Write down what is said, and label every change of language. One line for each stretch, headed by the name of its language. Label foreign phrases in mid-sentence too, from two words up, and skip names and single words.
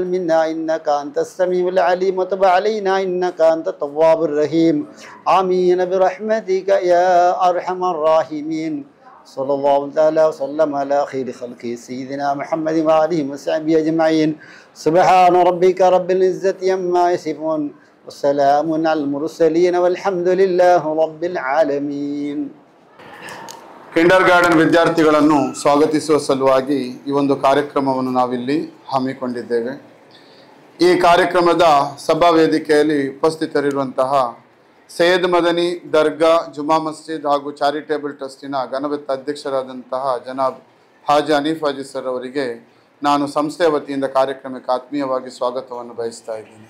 Arabic: منا إنك أنت السميع العليم وتب علينا إنك أنت التواب الرحيم آمين برحمتك يا أرحم الراحمين صلى الله تعالى وسلم على خير خلقه سيدنا محمد وآله وصحبه أجمعين سبحان ربك رب العزة عما يصفون والسلام على المرسلين والحمد لله رب العالمين.
Kannada: ಕಿಂಡರ್ ಗಾರ್ಡನ್ ವಿದ್ಯಾರ್ಥಿಗಳನ್ನು ಸ್ವಾಗತಿಸುವ ಸಲುವಾಗಿ ಈ ಒಂದು ಕಾರ್ಯಕ್ರಮವನ್ನು ನಾವಿಲ್ಲಿ ಹಮ್ಮಿಕೊಂಡಿದ್ದೇವೆ. ಈ ಕಾರ್ಯಕ್ರಮದ ಸಭಾ ವೇದಿಕೆಯಲ್ಲಿ ಉಪಸ್ಥಿತರಿರುವಂತಹ ಸೈಯದ್ ಮದನಿ ದರ್ಗಾ ಜುಮಾ ಮಸ್ಜಿದ್ ಹಾಗೂ ಚಾರಿಟೇಬಲ್ ಟ್ರಸ್ಟಿನ ಘನವೆತ್ತ ಅಧ್ಯಕ್ಷರಾದಂತಹ ಜನಾಬ್ ಹಾಜಿ ಹನೀಫ್ ಹಾಜಿ ಸರ್ ಅವರಿಗೆ ನಾನು ಸಂಸ್ಥೆಯ ವತಿಯಿಂದ ಕಾರ್ಯಕ್ರಮಕ್ಕೆ ಆತ್ಮೀಯವಾಗಿ ಸ್ವಾಗತವನ್ನು ಬಯಸ್ತಾ ಇದ್ದೀನಿ.